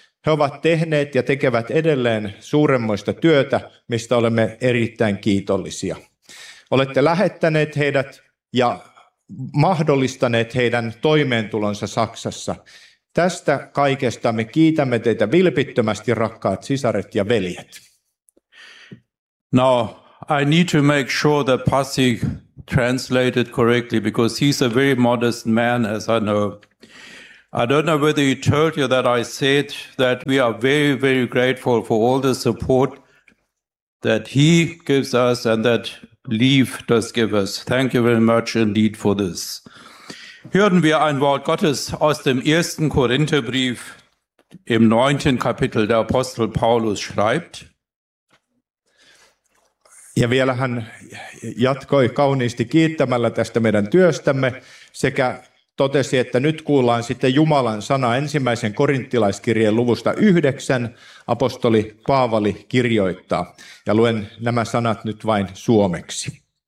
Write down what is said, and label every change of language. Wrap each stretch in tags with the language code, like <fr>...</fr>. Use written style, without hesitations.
<fi>He ovat tehneet ja tekevät edelleen suuremmoista työtä, mistä olemme erittäin kiitollisia. Olette lähettäneet heidät ja mahdollistaneet heidän toimeentulonsa Saksassa. Tästä kaikesta me kiitämme teitä vilpittömästi, rakkaat sisaret ja veljet.</fi> <en>Now, I need to make sure that Pasi translated correctly, because he's a very modest man, as I know. I don't know whether he told you that I said that we are very, very grateful for all the support that he gives us and that Leave does give us. Thank you very much indeed for this.</en> <de>Hören wir ein Wort Gottes aus dem 1. Korintherbrief im 9. Kapitel, der Apostel Paulus schreibt.</de> <fi>Ja vielä hän jatkoi kauniisti kiittämällä tästä meidän työstämme sekä totesi, että nyt kuullaan sitten Jumalan sana 1. Korinttilaiskirjeen luvusta 9, apostoli Paavali kirjoittaa. Ja luen nämä sanat nyt vain suomeksi.</fi>